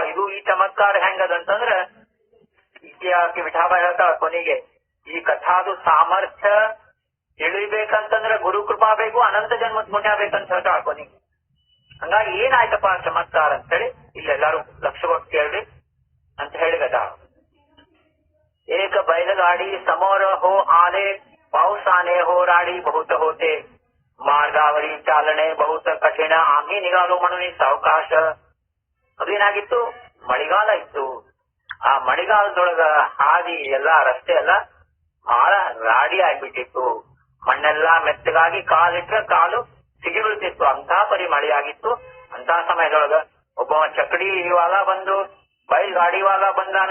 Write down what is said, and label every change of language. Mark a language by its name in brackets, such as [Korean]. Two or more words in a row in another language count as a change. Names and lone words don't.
[Kannada] ಇದು ಈ ಚಮತ್ಕಾರ ಹೆಂಗದಂತಂದ್ರ ಈಕೆ ವಿಠಾಬಾಯಿ ಹೇಳ್ತಾಳ ಕೊನೆಗೆ, ಈ ಕಥಾದು ಸಾಮರ್ಥ್ಯ ತಿಳಿಬೇಕಂತಂದ್ರ ಗುರು ಕೃಪಾ ಬೇಕು, ಅನಂತ ಜನ್ಮದ ಪುಣ್ಯ ಬೇಕಂತ ಹೇಳ್ತಾಳ ಕೊನೆಗೆ. ಹಂಗಾಗಿ ಏನಾಯ್ತಪ್ಪ ಚಮತ್ಕಾರ ಅಂತೇಳಿ ಇಲ್ಲೆಲ್ಲಾರು ಲಕ್ಷ ಕೊಟ್ಟು ಕೇಳ್ರಿ ಅಂತ ಹೇಳಿಗತ್ತಾಳ. [Marathi] एक बैलगाडी समोर हो आले, पावसाने हो राडी बहुत होते, मार्गावरी चालणे बहुत कठीण, आम्ही निघालो म्हणून सावकाश. [Kannada] ಅದೇನಾಗಿತ್ತು, ಮಳೆಗಾಲ ಇತ್ತು. ಆ ಮಳೆಗಾಲದೊಳಗ ಹಾದಿ ಎಲ್ಲಾ ರಸ್ತೆ ಎಲ್ಲ ಬಹಳ ರಾಡಿ ಆಗ್ಬಿಟ್ಟಿತ್ತು. ಮಣ್ಣೆಲ್ಲಾ ಮೆತ್ತಗಾಗಿ ಕಾಲಿಟ್ರೆ ಕಾಲು ಸಿಗಿ ಬೀಳ್ತಿತ್ತು. ಅಂತ ಪರಿ ಮಳೆಯಾಗಿತ್ತು. ಅಂತ ಸಮಯದೊಳಗ ಒಬ್ಬ ಚಕಡಿ ವಾಲ ಬಂದು ಬೈಲ್ ಗಾಡಿ ವಾಲ ಬಂದಾನ.